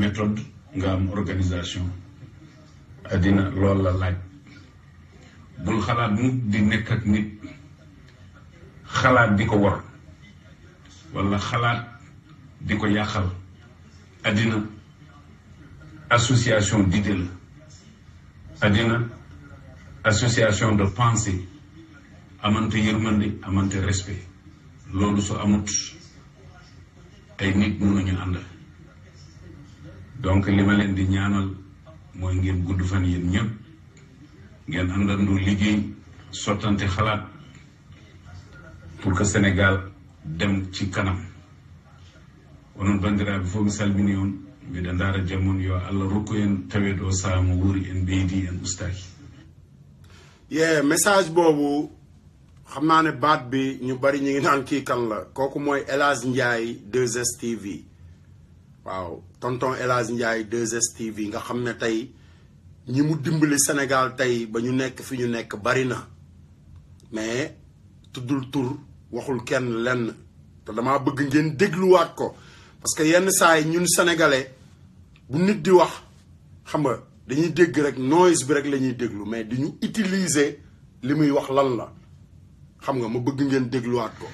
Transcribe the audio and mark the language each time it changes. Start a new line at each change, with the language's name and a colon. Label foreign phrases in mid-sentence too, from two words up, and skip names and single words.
Wolof: méthode nga am organisation àddina loolu la laaj bul xalaat nit di nekk ak nit xalaat di ko war walla xalaat di ko yàqal àddina
French: association d'idées
Wolof: la àddina
French: association de pensée
Wolof: amante yërmande amante respect loolu su amut ay nit mënuñu ànd donc li ma leen di ñaanal mooy ngeen gudd fan yéen ñëpp ngeen àndandoo liggéey sottante xalaat
French: pour que
Wolof: Sénégal dem ci kanam
Fula: onon bandiraɓe fof mi salmini on mbiɗa ndaara jamon yo Allah rokku en taweɗo saama wuuri en ɓeydi en ustaki
Wolof: message boobu xam naa ne baat bi ñu bari ñu ngi naan kii kan la kooku mooy El Hadj Ndiaye 2STV waaw tonton El Hadj Ndiaye 2STV nga xam ne tey ñi mu dimbali Sénégal tey ba ñu nekk fi ñu nekk bari na mais tuddul tur waxul kenn lenn te damaa bëgg ngeen dégluwaat ko parce que yenn saa yi ñun sénégalais bu nit di wax xam nga dañuy dégg rek noise bi rek la ñuy déglu mais di ñu utiliser li muy wax lan la xam nga ma bëgg ngeen dégluwaat ko.